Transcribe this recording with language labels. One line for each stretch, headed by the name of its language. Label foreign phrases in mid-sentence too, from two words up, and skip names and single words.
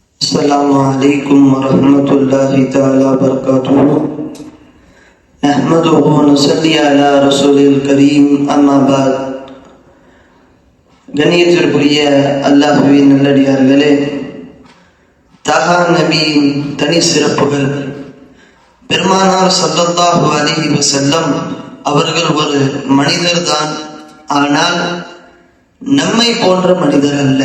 Arabic: السلام عليكم ورحمة الله تعالى وبركاته. نحمده ونصلي على رسول الكريم. أما بعد.
Tamil: கண்ணியத்திற்குரிய அல்லாஹ்வின் நல்லடியார்களே, தஹா நபியின் தனி சிறப்புகள். பெருமானார்
Arabic: صلى الله عليه وسلم
Tamil: அவர்கள் ஒரு மனிதர் தான், ஆனால் நம்மை போன்ற மனிதர் அல்ல.